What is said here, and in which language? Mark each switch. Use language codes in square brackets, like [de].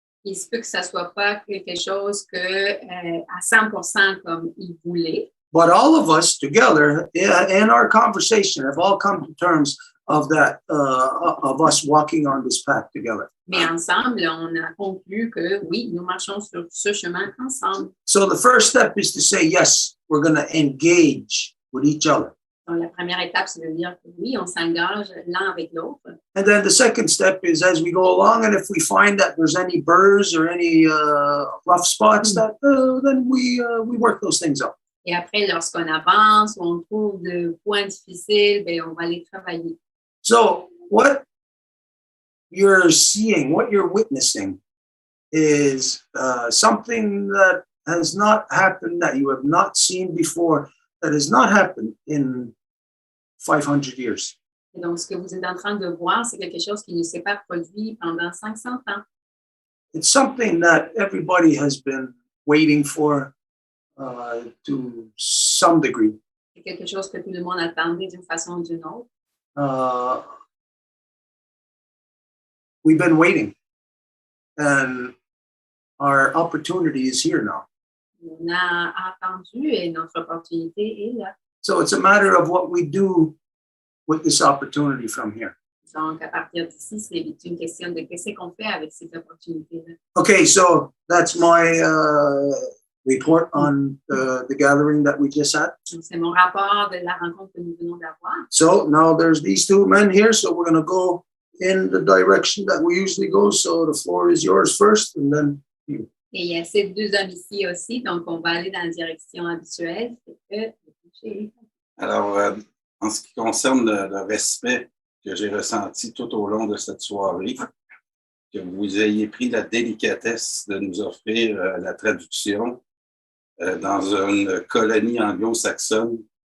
[fr] Il se peut que ça soit pas quelque chose que à 100% comme ils voulaient. [en] But all of us together in our conversation have all come to terms of that, of us walking on this path together. [fr] Mais ensemble, on a conclu que oui, nous marchons sur ce chemin ensemble. [en] So the first step is to say, yes, we're going to engage with each other. [fr] Donc la première étape, c'est de dire que oui, on s'engage l'un avec l'autre. [en] And then the second step is as we go along, and if we find that there's any burrs or any rough spots, that then we work those things out. [fr] Et après, lorsqu'on avance, on trouve de points difficiles, ben, on va les travailler. [en] So what you're seeing, what you're witnessing is something that has not happened, that you have not seen before, that has not happened in 500 years. [fr] Et donc, ce que vous êtes en train de voir, c'est quelque chose qui ne s'est pas produit pendant 500 ans. [en] It's something that everybody has been waiting for to some degree. [fr] C'est quelque chose que tout le monde attendait d'une façon ou d'une autre. [en] We've been waiting, and our opportunity is here now. [fr] On a attendu et notre opportunité est là. [en] So it's a matter of what we do with this opportunity from here. [fr] Donc, à partir d'ici, c'est une question de qu'est-ce qu'on fait avec cette opportunité-là. [en] Okay, so that's my report on the gathering that we just had. [fr] Donc, c'est mon rapport de la rencontre que nous venons d'avoir. [en] So now there's these 2 men here, so we're going to go in the direction that we usually go. So the floor is yours first, and then you. [fr] Et il y a ces 2 hommes ici aussi, donc on va aller dans la direction habituelle. Alors, en ce qui concerne le respect que j'ai ressenti tout au long de cette soirée, que vous ayez pris la délicatesse de nous offrir la traduction dans une colonie anglo-saxonne.